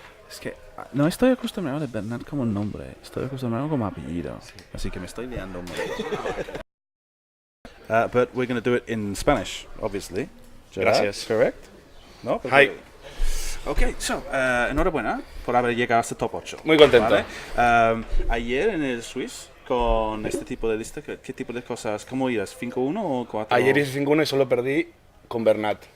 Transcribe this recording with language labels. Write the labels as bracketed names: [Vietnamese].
[Spanish] Es que no estoy acostumbrado a Bernat como nombre, estoy acostumbrado como apellido. Así que me estoy liando un montón. [English] But we're going to do it in Spanish, obviously. Gerard, [Spanish] Gracias. [English] correct? No? Hi. Ok, so, [Spanish] enhorabuena por haber llegado hasta top 8. Muy contento. ¿Vale? Ayer en el Swiss, con este tipo de lista, ¿qué tipo de cosas? ¿Cómo ibas? ¿5-1 o 4? Ayer hice 5-1 y solo perdí con Bernat.